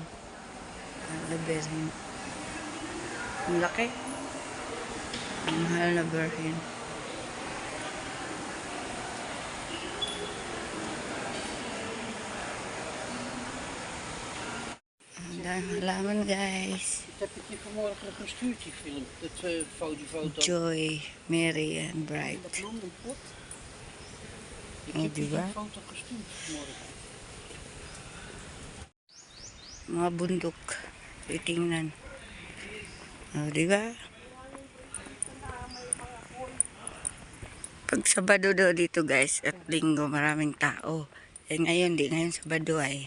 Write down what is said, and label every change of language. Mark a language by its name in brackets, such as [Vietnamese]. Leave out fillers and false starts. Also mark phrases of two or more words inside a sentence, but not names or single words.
[Filipino] Labyrinth. Ang laki. Ang mahal na berhin. Ang dami halaman guys. [Dutch] Ik heb het je vanmorgen nog een stuurtje gefilmd. Dat foto. Joy, Mary, and Bright. Dat bloemenpot. Ik Oh, heb je [Filipino] diba? [Dutch] een foto gestuurd vanmorgen. [Filipino] Mga bundok. Titingnan. O, diba? Pag Sabado daw dito guys, at Linggo, maraming tao. Eh ngayon, di ngayon Sabado ay.